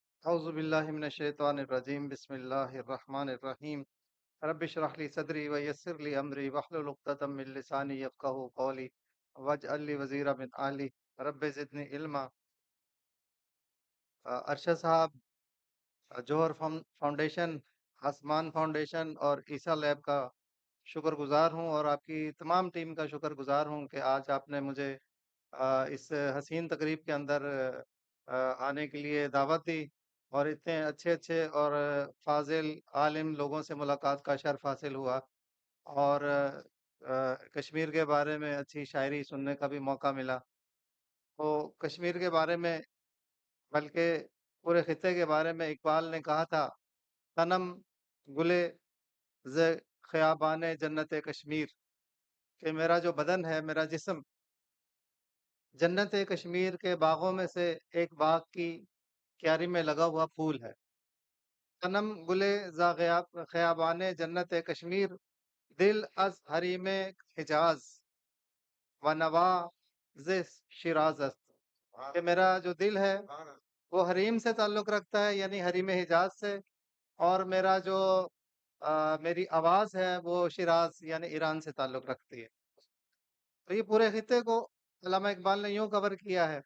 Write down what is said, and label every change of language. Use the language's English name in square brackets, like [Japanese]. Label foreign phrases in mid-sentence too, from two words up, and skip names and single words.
[Arabic] اعوذ باللہ من الشیطان الرجیم بسم اللہ الرحمن الرحیم رب اشرح لی صدری ویسر لی امری واحلل عقدۃ من لسانی یفقهوا قولی واجعل لی وزیرا من اہلی رب زدنی علما۔ [Urdu] ارشد صاحب، جوہر فاؤنڈیشن، آسمان فاؤنڈیشن اور عیسیٰ لیب کا شکر گزار ہوں، اور آپ کی تمام ٹیم کا شکر گزار ہوں کہ آج آپ نے مجھے اس حسین تقریب کے اندر آنے کے لیے دعوت دی، اور اتنے اچھے اچھے اور فاضل عالم لوگوں سے ملاقات کا شرف حاصل ہوا، اور کشمیر کے بارے میں اچھی شاعری سننے کا بھی موقع ملا۔ تو کشمیر کے بارے میں، بلکہ پورے خطے کے بارے میں، اقبال نے کہا تھا: [Persian] تنم گلے ز خیابان جنت کشمیر، [Urdu] کہ میرا جو بدن ہے، میرا جسم جنت کشمیر کے باغوں میں سے ایک باغ کی کیاری میں لگا ہوا پھول ہے۔ [Persian] تنم گلے ز خیابان جنت کشمیر، دل از حریم حجاز و نوا ز شیراز است، [Urdu] کہ میرا جو دل ہے وہ حریم سے تعلق رکھتا ہے، یعنی حریم حجاز سے، اور میرا جو میری آواز ہے وہ شیراز یعنی ایران سے تعلق رکھتی ہے۔ تو یہ پورے خطے کو علامہ اقبال نے یوں کور کیا ہے۔